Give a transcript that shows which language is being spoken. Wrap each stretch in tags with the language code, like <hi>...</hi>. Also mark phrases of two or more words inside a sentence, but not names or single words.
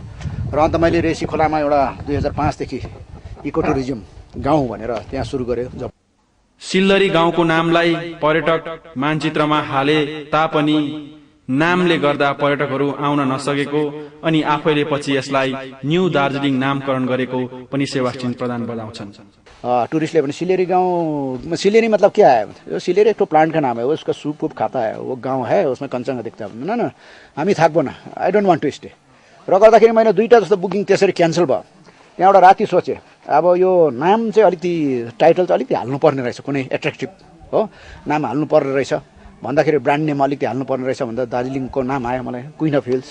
<ne>र अन्त मैले रेसी खोलामा एउटा 2005 देखि</ne> <en>eco tourism</en> <ne>गाउँ भनेर त्यहाँ सुरु गर्यो। सिल्लरी गाउँको नामलाई पर्यटक मानचित्रमा हाले तापनि नामले गर्दा पर्यटकहरू आउन नसकेको अनि आफैले पछि यसलाई न्यू दार्जिलिङ नामकरण गरेको पनि सेवासिंह प्रधान बताउँछन्। टूरिस्टले पनि</ne> <hi>सिलेरी गाँव, सिलेरी मतलब क्या है, यो सिलेरी एक तो प्लांट का नाम है, वो उसका सूप वूप खाता है, वो गांव है, उसमें कंचन दिखता है न,</hi> <ne>हामी थाक्बो न,</ne> <en>I don't want to stay.</en> <ne>र गर्दाखेरि मैले 2टा जस्तो बुकिङ त्यसरी क्यान्सल भयो। त्यहाँबाट राति सोचेँ अब यो नाम चाहिँ अलिकति टाइटल चाहिँ अलिकति हाल्नुपर्ने रहेछ, कुनै एट्र्याक्टिभ हो नाम हाल्नुपर्ने रहेछ भन्दाखेरि</ne> <en>brand name</en> <ne>अलिकति हाल्नुपर्ने रहेछ भन्दा दार्जिलिङको नाम आयो मलाई,</ne> <en>queen of hills.</en>